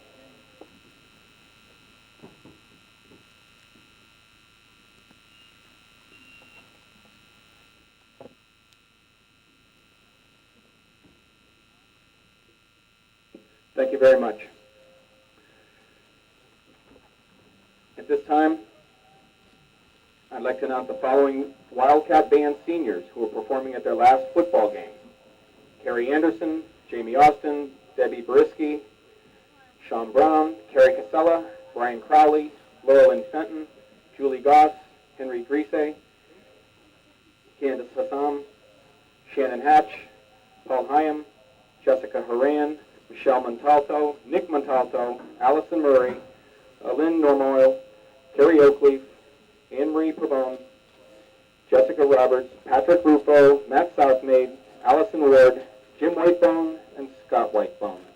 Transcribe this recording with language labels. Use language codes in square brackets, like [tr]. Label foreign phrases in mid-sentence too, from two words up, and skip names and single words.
[en] Thank you very much. At this time, I'd like to announce the following Wildcat Band seniors who are performing at their last football game. Carrie Anderson, Jamie Austin, Debbie Brisky, Sean Brown, Carrie Casella, Brian Crowley, Laurel Fenton, Julie Goss, Henry Grise, Candace Hassam, Shannon Hatch, Paul Hyam, Jessica Horan, Michelle Montalto, Nick Montalto, Allison Murray, Lynn Normoyle, Terry Oakleaf, Anne-Marie Pavone, Jessica Roberts, Patrick Rufo, Matt Southmaid, Allison Ward, Jim Whitebone, and Scott Whitebone.